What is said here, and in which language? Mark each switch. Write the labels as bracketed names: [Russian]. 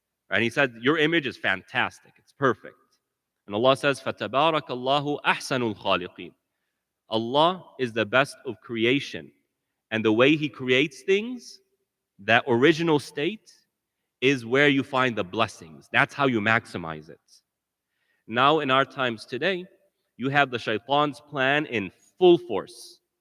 [English] And He said, your image is fantastic. It's perfect. And Allah says, [Arabic] فَتَبَارَكَ اللَّهُ أَحْسَنُ الْخَالِقِينَ. [English] Allah is the best of creation. And the way He creates things, that original state, is where you find the blessings. That's how you maximize it. Now, in our times today, you have the shaitan's plan in full force.